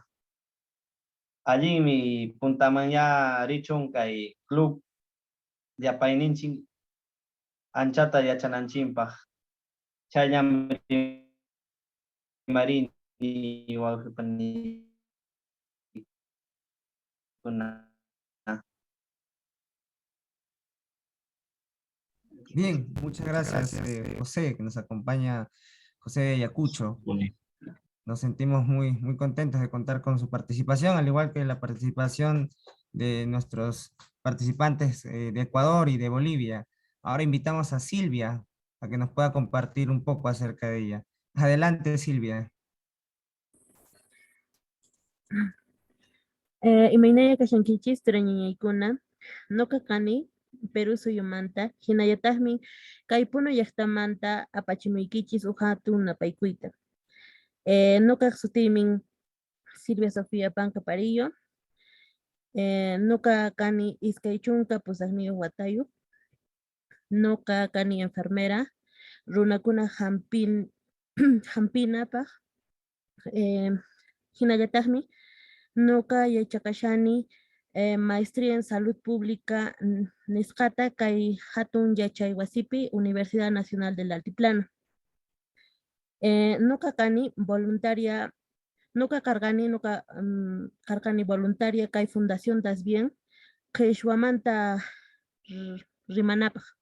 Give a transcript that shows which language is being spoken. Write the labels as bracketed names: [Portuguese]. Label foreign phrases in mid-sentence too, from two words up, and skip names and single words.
[Quechua] Allinmi puntaman richun kay club llapayninchik anchata yachananchikpaq. Chayllam rimarini wawqipanikuna. [Spanish] Bien, muchas gracias, José, que nos acompaña, José de Ayacucho. Nos sentimos muy contentos de contar con su participación, al igual que la participación de nuestros participantes de Ecuador y de Bolivia. Ahora invitamos a Silvia a que nos pueda compartir un poco acerca de ella. Adelante, Silvia. [Quechua] Imaynaya kashankichis turañañaykuna, noqa kani Perú suyumanta, hinallataqmi kay Puno llaqtamanta apachimuykichis hatun napaykuyta. Noqa sutiymin Silvia Sofía Panca Parillo. Noqa kani iskay chunka pusaqniyuq watayuq. Noqa kani enfermera, runakuna hampinapaq. Hinallataqmi noqa yachaqashani [Spanish] maestría en salud pública [Quechua] nisqata kay hatun yachay wasipi Universidad Nacional del Altiplano. Noqa kani voluntaria, noqa karqani voluntaria kay Fundación Das Bien qhichwamanta rimanapaq.